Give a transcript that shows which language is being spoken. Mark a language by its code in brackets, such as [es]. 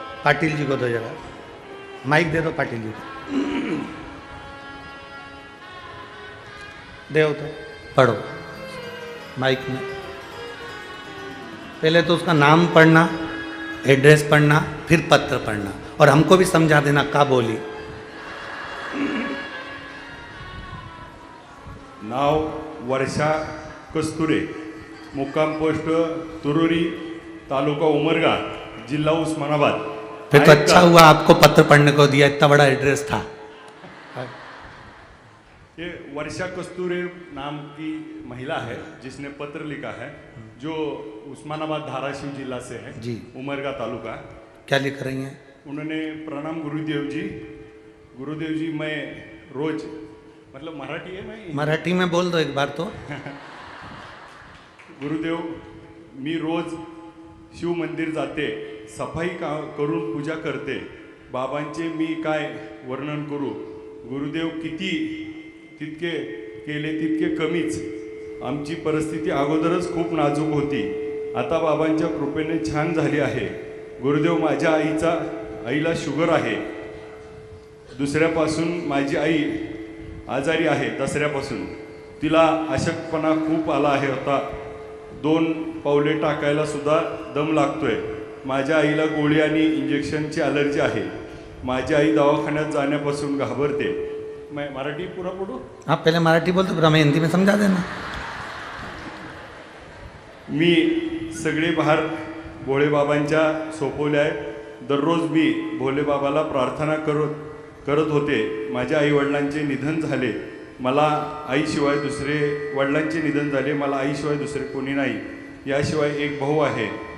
[hi] पाटिल जी को दो जरा माइक, दे दो पाटिल जी को, देव तो पढ़ो माइक में। पहले तो उसका नाम पढ़ना, एड्रेस पढ़ना, फिर पत्र पढ़ना और हमको भी समझा देना का बोली। [mr] नाव वर्षा कस्तुरे, मुक्काम पोस्ट तुरुरी, तालुका उमरगा, जिल्हा उस्मानाबाद। [hi] फिर तो अच्छा हुआ आपको पत्र पढ़ने को दिया, इतना बड़ा एड्रेस था। ये वर्षा कस्तूरे नाम की महिला है जिसने पत्र लिखा है, जो उस्मानाबाद धाराशिव जिला से है जी, उमरगा तालुका। क्या लिख रही हैं? उन्होंने प्रणाम गुरुदेव जी, गुरुदेव जी मैं रोज, मतलब मराठी है, मैं मराठी में बोल दो एक बार तो। [mr] गुरुदेव मी रोज शिव मंदिर जाते, सफाई करून पूजा करते, बाबांचे मी काय वर्णन करू, गुरुदेव किती तितके केले तितके कमीच, आमची परिस्थिती अगोदरच खूप नाजूक होती, आता बाबांच्या कृपेने छान झाली आहे। गुरुदेव माझ्या आईला शुगर आहे, दुसऱ्यापासून माझी आई आजारी आहे, दसऱ्यापासून तिला अशक्तपणा खूप आला आहे, होता 2 पावले टाकायला सुद्धा दम लागतोय, माझ्या आईला गोळी आणि इंजेक्शनची ॲलर्जी आहे, माझी आई दवाखान्यात जाण्यापासून घाबरते। [hi] मैं मराठी पूरा पढ़ू? हाँ पहले मराठी बोलते फिर हमें हिंदी में समझा देना। [mr] मी सगळे भार भोळे बाबांच्या सोपवले आहे, दररोज मी भोले बाबाला प्रार्थना करत होते। माझ्या आई वडिलांचे निधन झाले, मला आईशिवाय दुसरे, वडिलांचे निधन झाले, मला आईशिवाय दुसरे कोणी नाही, याशिवाय एक भाऊ आहे।